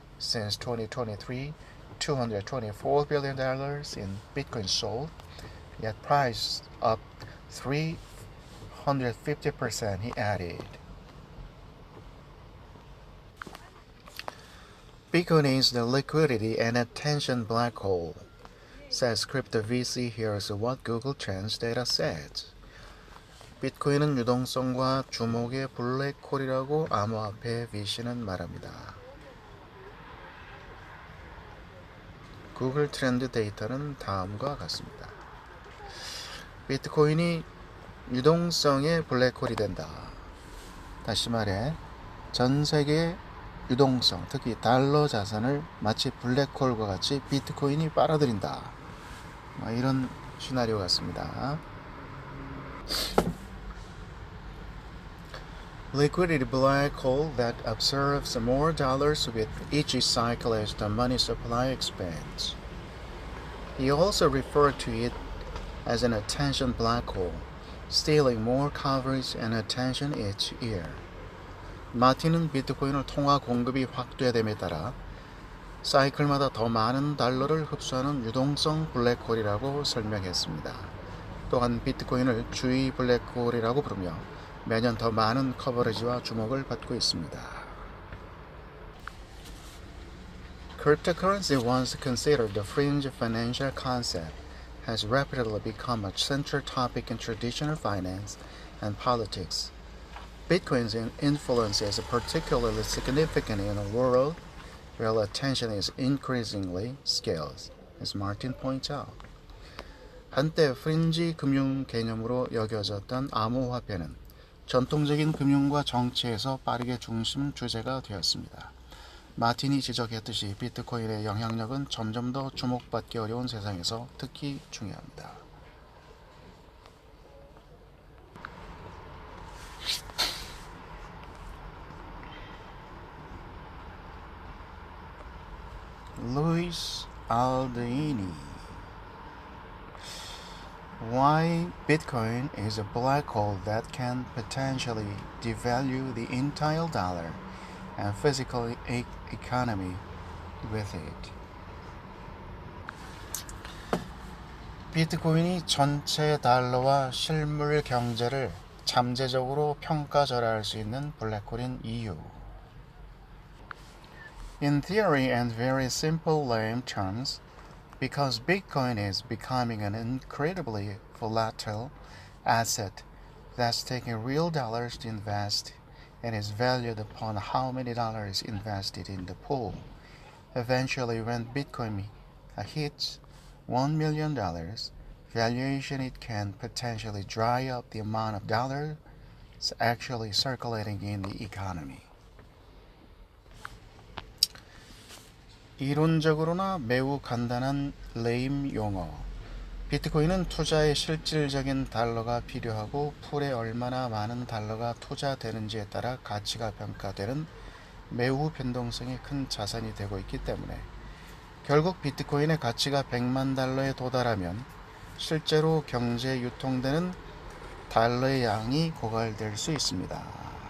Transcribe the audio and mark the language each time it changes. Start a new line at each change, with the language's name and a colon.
English: Since 2023, $224 billion in Bitcoin sold, yet price up 350%, he added. Bitcoin is the liquidity and attention black hole, says crypto VC. Here's what Google Trends data says.
Korean: 비트코인은 유동성과 주목의 블랙홀이라고 암호화폐 VC는 말합니다. 구글 트렌드 데이터는 다음과 같습니다. 비트코인이 유동성의 블랙홀이 된다. 다시 말해 전 세계의 유동성, 특히 달러 자산을 마치 블랙홀과 같이 비트코인이 빨아들인다. 이런 시나리오 같습니다.
English: Liquidity black hole that absorbs more dollars with each cycle as the money supply expands. He also referred to it as an attention black hole, stealing more coverage and attention each year.
Korean: 마틴은 비트코인의 통화 공급이 확대됨에 따라 사이클마다 더 많은 달러를 흡수하는 유동성 블랙홀이라고 설명했습니다. 또한 비트코인을 주의 블랙홀이라고 부르며 매년 더 많은 커버리지와 주목을 받고 있습니다.
English: Cryptocurrency, once considered the fringe financial concept, has rapidly become a central topic in traditional finance and politics. Bitcoin's influence is particularly significant in a world where attention is increasingly scarce, as Martin points out.
Korean: 한때 프린지 금융 개념으로 여겨졌던 암호화폐는 전통적인 금융과 정치에서 빠르게 중심 주제가 되었습니다. 마틴이 지적했듯이 비트코인의 영향력은 점점 더 주목받기 어려운 세상에서 특히 중요합니다.
English: Luis Aldeini. Why Bitcoin is a black hole that can potentially devalue the entire dollar and physical economy with it.
Korean: 비트코인이 전체 달러와 실물 경제를 잠재적으로 평가절하할 수 있는 블랙홀인 이유.
English: In theory and very simple lame terms, because Bitcoin is becoming an incredibly volatile asset that's taking real dollars to invest and is valued upon how many dollars invested in the pool. Eventually, when Bitcoin hits $1 million valuation, it can potentially dry up the amount of dollars actually circulating in the economy.
Korean: 이론적으로나 매우 간단한 레임 용어. 비트코인은 투자에 실질적인 달러가 필요하고 풀에 얼마나 많은 달러가 투자되는지에 따라 가치가 평가되는 매우 변동성이 큰 자산이 되고 있기 때문에 결국 비트코인의 가치가 100만 달러에 도달하면 실제로 경제에 유통되는 달러의 양이 고갈될 수 있습니다.